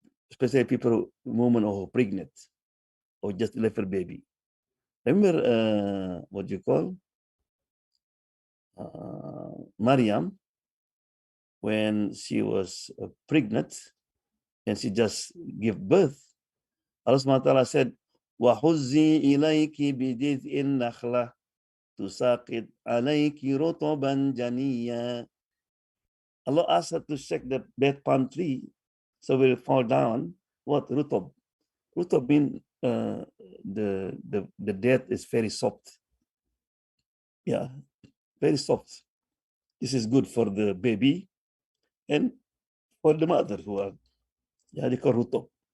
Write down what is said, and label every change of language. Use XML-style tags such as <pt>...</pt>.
<en>Especially people, women who are pregnant or just little baby. Remember what you call Maryam, when she was pregnant and she just gave birth. Allah SWT said,</en> <ar>وَحُزِّي إِلَيْكِ بِجِذْءِ النَّخْلَةِ تُسَاقِطْ عَلَيْكِ رُطَبًا جَنِيًّا.</ar> <en>Allah asked her to shake that palm tree so will fall down. What? Rutab. Rutab means the death is very soft. Yeah, very soft. This is good for the baby and for the mother who are, yeah, they call rutab.</en>